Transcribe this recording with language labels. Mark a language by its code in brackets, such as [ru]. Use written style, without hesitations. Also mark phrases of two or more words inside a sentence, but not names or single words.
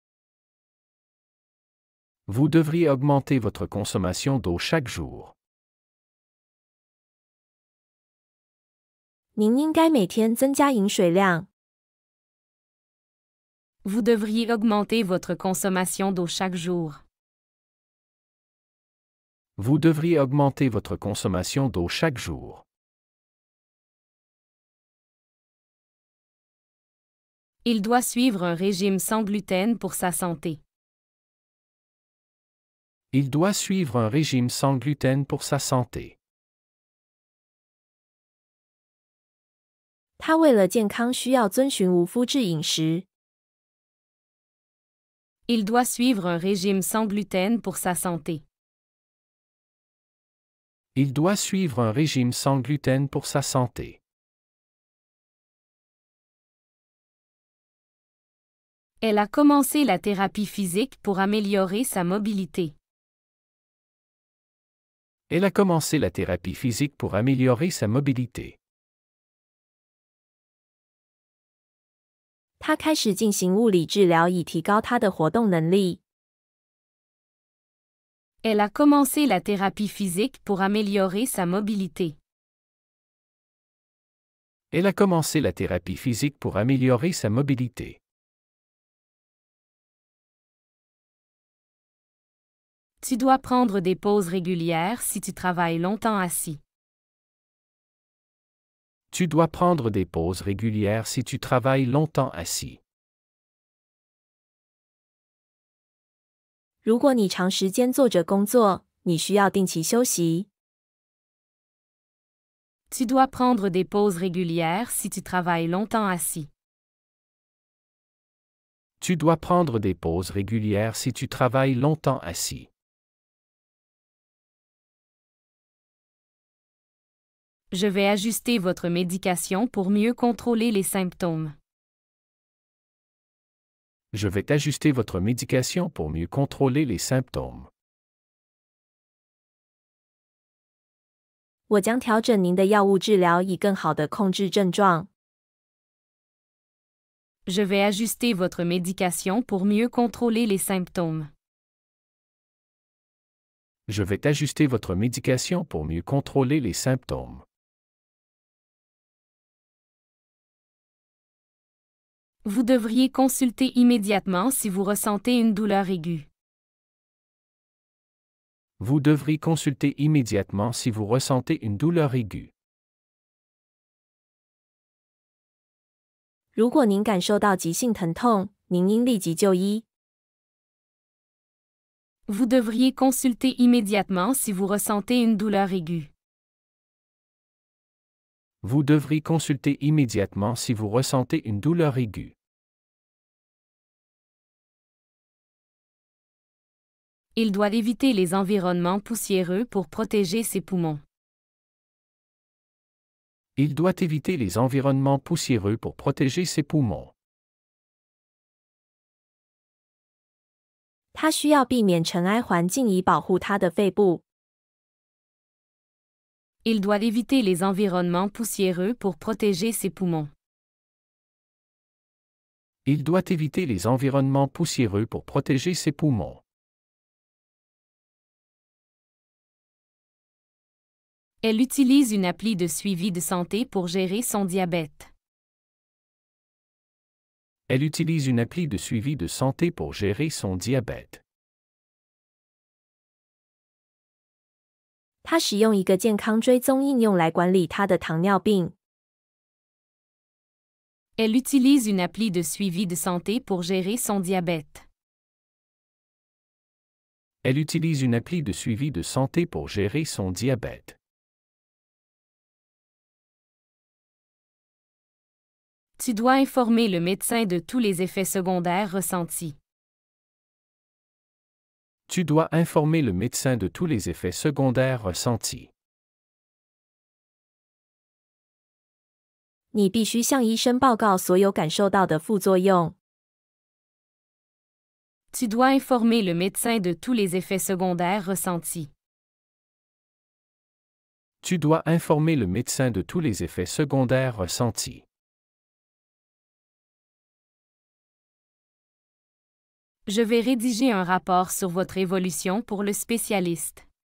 [fr] Vous devriez augmenter votre consommation d'eau chaque jour. [zh] 您应该每天增加饮水量。 [fr] Vous devriez augmenter votre consommation d'eau chaque jour. Vous devriez augmenter votre consommation d'eau chaque jour. Il doit suivre un régime sans gluten pour sa santé. Il doit suivre un régime sans gluten pour sa santé. [zh] 他为了健康需要遵循无麸质饮食。 [fr] Il doit suivre un régime sans gluten pour sa santé. Il doit suivre un régime sans gluten pour sa santé. Elle a commencé la thérapie physique pour améliorer sa mobilité. Elle a commencé la thérapie physique pour améliorer sa mobilité. [zh] 他开始进行物理治疗以提高他的活动能力。 [fr] Elle a commencé la thérapie physique pour améliorer sa mobilité. Elle a commencé la thérapie physique pour améliorer sa mobilité. Tu dois prendre des pauses régulières si tu travailles longtemps assis. Tu dois prendre des pauses régulières si tu travailles longtemps assis. [zh] 如果你长时间坐着工作，你需要定期休息。 [fr] Tu dois prendre des pauses régulières si tu travailles longtemps assis. Tu dois prendre des pauses régulières si tu travailles longtemps assis. Je vais ajuster votre médication pour mieux contrôler les symptômes. Je vais ajuster votre médication pour mieux contrôler les symptômes. [zh] 我将调整您的药物治疗以更好地控制症状。 [fr] Je vais ajuster votre médication pour mieux contrôler les symptômes. Je vais ajuster votre médication pour mieux contrôler les symptômes. Vous devriez consulter immédiatement si vous ressentez une douleur aiguë. Vous devrez consulter immédiatement si vous ressentez une douleur aiguë. [zh] 如果您感受到急性疼痛，您应立即就医。 [fr] Vous devriez consulter immédiatement si vous ressentez une douleur aiguë. Vous devrez consulter immédiatement si vous ressentez une douleur aiguë. Il doit éviter les environnements poussiéreux pour protéger ses poumons. Il doit éviter les environnements poussiéreux pour protéger ses poumons. [zh] 他需要避免尘埃环境以保护他的肺部。 [fr] Il doit éviter les environnements poussiéreux pour protéger ses poumons. Il doit éviter les environnements poussiéreux pour protéger ses poumons. Elle utilise une appli de suivi de santé pour gérer son diabète. Elle utilise une appli de suivi de santé pour gérer son diabète. [zh] 他使用一个健康追踪应用来管理他的糖尿病。 [fr] Elle utilise une appli de suivi de santé pour gérer son diabète. Elle utilise une appli de suivi de santé pour gérer son diabète. Tu dois informer le médecin de tous les effets secondaires ressentis. Tu dois informer le médecin de tous les effets secondaires ressentis. [zh] 你必须向医生报告所有感受到的副作用。 [fr] Tu dois informer le médecin de tous les effets secondaires ressentis. Tu dois informer le médecin de tous les effets secondaires ressentis. Je vais rédiger un rapport sur votre évolution pour le spécialiste.